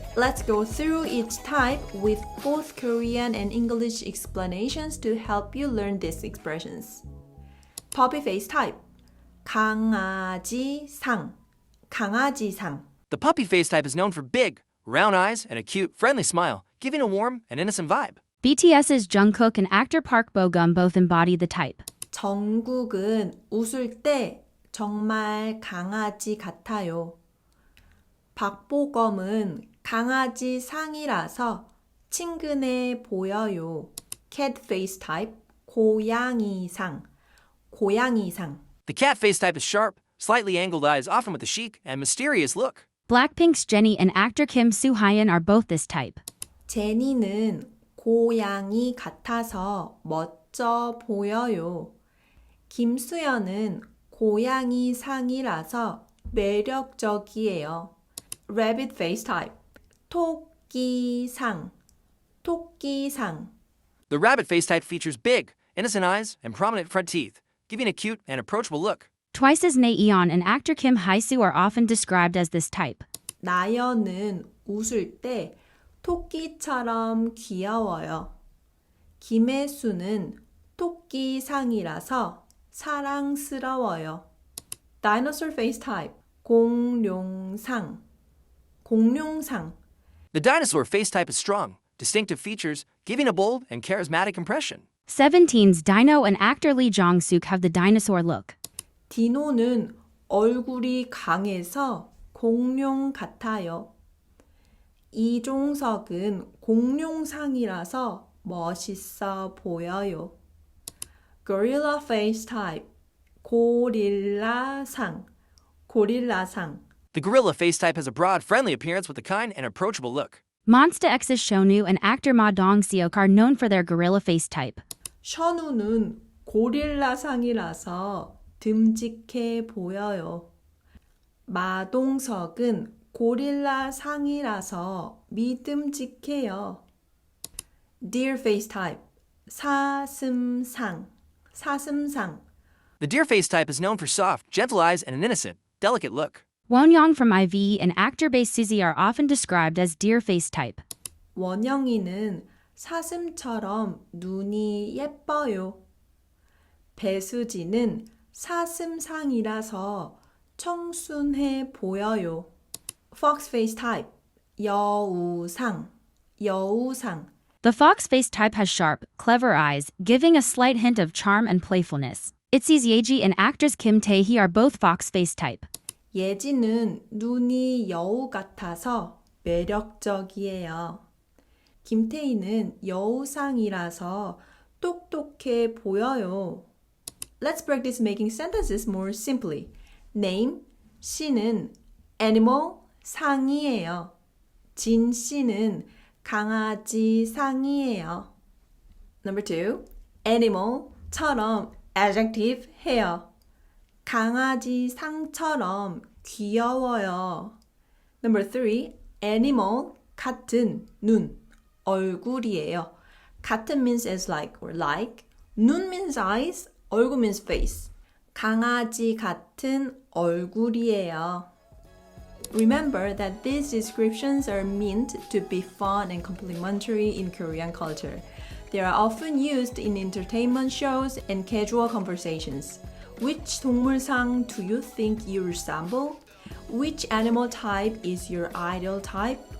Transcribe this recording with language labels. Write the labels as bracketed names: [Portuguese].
[English] Let's go through each type with both Korean and English explanations to help you learn these expressions. Puppy face type. [Korean] 강아지상. 강아지상. [English] The puppy face type is known for big, round eyes and a cute, friendly smile, giving a warm and innocent vibe. BTS's Jungkook and actor Park Bo-gum both embody the type. [Korean] 정국은 웃을 때 정말 강아지 같아요. 박보검은 강아지 상이라서 친근해 보여요. [English] Cat face type, [Korean] 고양이상. 고양이상. [English] The cat face type is sharp, slightly angled eyes, often with a chic and mysterious look. Blackpink's Jennie and actor Kim Soo-hyun are both this type. [Korean] 제니는 고양이 같아서 멋져 보여요. 김수현은 고양이 상이라서 매력적이에요. [English] Rabbit face type. [Korean] 토끼상. 토끼상. [English] The rabbit face type features big, innocent eyes and prominent front teeth, giving a cute and approachable look. Twice's Naeon and actor Kim Hae-soo are often described as this type. [Korean] 나연은 웃을 때 토끼처럼 귀여워요. 김혜수는 토끼상이라서 사랑스러워요. [English] Dinosaur face type. [Korean] 공룡상. 공룡상. [English] The dinosaur face type is strong, distinctive features, giving a bold and charismatic impression. Seventeen's Dino and actor Lee Jong-suk have the dinosaur look. [Korean] 디노는 얼굴이 강해서 공룡 같아요. 이종석은 공룡상이라서 멋있어 보여요. [English] Gorilla face type. [Korean] 고릴라상. 고릴라상. [English] The gorilla face type has a broad, friendly appearance with a kind and approachable look. Monsta X's Shonu and actor Ma Dong-seok are known for their gorilla face type. [Korean] 션우는 고릴라상이라서 듬직해 보여요. 마동석은 고릴라 상이라서 믿음직해요. [English] Deer face type. [Korean] 사슴상. 사슴상. [English] The deer face type is known for soft, gentle eyes and an innocent, delicate look. Wonyoung from IVE and actor Bae Suzy are often described as deer face type. [Korean] 원영이는 사슴처럼 눈이 예뻐요. 배수지는 사슴상이라서 청순해 보여요. [English] Fox face type. [Korean] 여우상. 여우상. [English] The fox face type has sharp, clever eyes, giving a slight hint of charm and playfulness. Itzy's Yeji and actress Kim Tae-hee are both fox face type. [Korean] 예지는 눈이 여우 같아서 매력적이에요. 김태희는 여우상이라서 똑똑해 보여요. [English] Let's practice making sentences more simply. Name, [Korean] 씨는 [English] animal, [Korean] 상이에요. 진 씨는 강아지 상이에요. [English] Number 2. animal [Korean] 처럼 [English] adjective [Korean] 해요. 강아지 상처럼 귀여워요. [English] Number 3. animal, [Korean] 같은, 눈, 얼굴이에요. 같은 [English] means as like or like. [Korean] 눈 [English] means eyes, [Korean] 얼굴 [English] means face. [Korean] 강아지 같은 얼굴이에요. [English] Remember that these descriptions are meant to be fun and complimentary in Korean culture. They are often used in entertainment shows and casual conversations. Which 동물상 do you think you resemble? Which animal type is your ideal type?